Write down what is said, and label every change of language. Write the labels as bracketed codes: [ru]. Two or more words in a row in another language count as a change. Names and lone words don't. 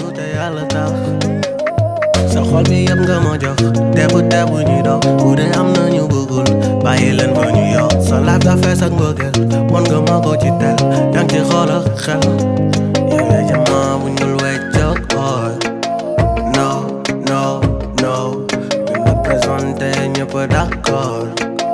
[wo] te yàlla tax sa xol bi yëpp nga ma jox tebu ñu dox bu dee am na ñu bëggul bàyyi leen ba ñu yow sa life da fees ak mbëggeel mën nga ma ko ci tel yaa ngi ci xool ak xel yow yaa jamaa bu ñul weccoog ooy [en] no no no in the present [wo] ñëpp d'accord